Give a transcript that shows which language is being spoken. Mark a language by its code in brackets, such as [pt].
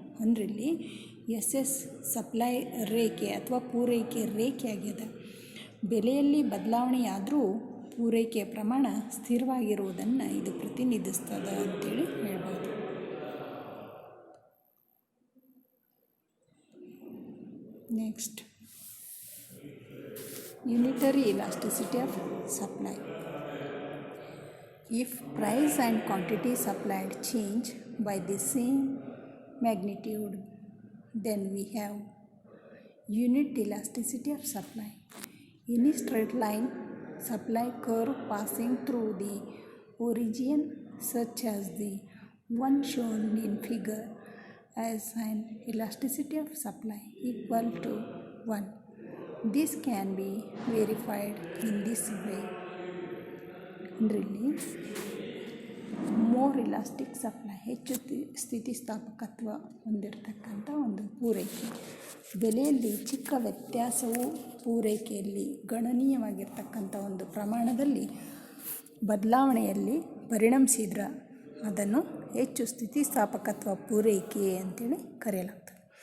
[kn] ಅಂದರೆ ಇಲ್ಲಿ SS supply ರೇಖೆ ಅಥವಾ ಪೂರೈಕೆ ರೇಖೆ ಆಗ್ಯದ. ಬೆಲೆಯಲ್ಲಿ ಬದಲಾವಣೆಯಾದರೂ ಪೂರೈಕೆಯ ಪ್ರಮಾಣ ಸ್ಥಿರವಾಗಿರುವುದನ್ನು ಇದು ಪ್ರತಿನಿಧಿಸ್ತದೆ ಅಂತೇಳಿ ಹೇಳ್ಬೋದು. [en] Next, unitary elasticity of supply. If price and quantity supplied change by the same magnitude, then we have unit elasticity of supply. In a straight line supply curve passing through the origin, such as the one shown in figure, as an elasticity of supply equal to 1. This can be verified in this way. [kn] ಅಂದರೆ ಇಲ್ಲಿ more elastic supply, ಹೆಚ್ಚು ಸ್ಥಿತಿಸ್ಥಾಪಕತ್ವ ಹೊಂದಿರತಕ್ಕಂಥ ಒಂದು ಪೂರೈಕೆ. ಬೆಲೆಯಲ್ಲಿ ಚಿಕ್ಕ ವ್ಯತ್ಯಾಸವು ಪೂರೈಕೆಯಲ್ಲಿ ಗಣನೀಯವಾಗಿರ್ತಕ್ಕಂಥ ಒಂದು ಪ್ರಮಾಣದಲ್ಲಿ ಬದಲಾವಣೆಯಲ್ಲಿ ಪರಿಣಮಿಸಿದ್ರೆ ಅದನ್ನು ಹೆಚ್ಚು ಸ್ಥಿತಿಸ್ಥಾಪಕತ್ವ ಪೂರೈಕೆ ಅಂತೇಳಿ ಕರೆಯಲಾಗ್ತದೆ.